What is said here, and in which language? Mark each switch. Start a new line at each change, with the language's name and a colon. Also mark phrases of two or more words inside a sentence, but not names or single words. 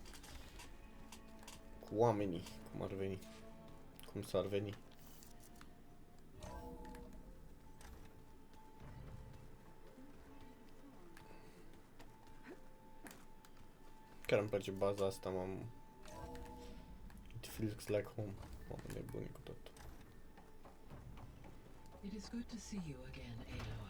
Romanian: Cu oamenii, cum ar veni. Cum s-ar veni. Chiar îmi place baza asta,
English: It feels like home.
Romanian: Mamă, nebuni cu tot.
English: It is good to see you again, Aloy.